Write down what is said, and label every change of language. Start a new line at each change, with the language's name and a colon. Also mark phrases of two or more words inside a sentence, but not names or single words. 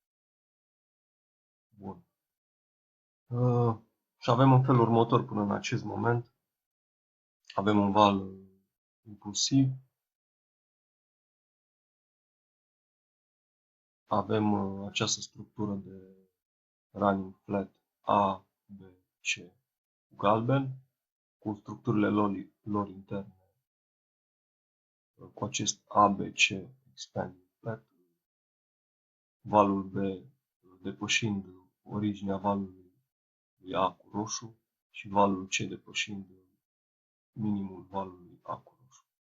Romanian: Bun. Și avem în felul următor până în acest moment. Avem un val impulsiv. Avem această structură de
English: running flat
Romanian: A, B, C cu galben, cu structurile lor interne, cu acest A, B, C
English: expanding flat,
Romanian: valul B depășind originea valului A cu roșu și valul C depășind minimul valului A cu roșu.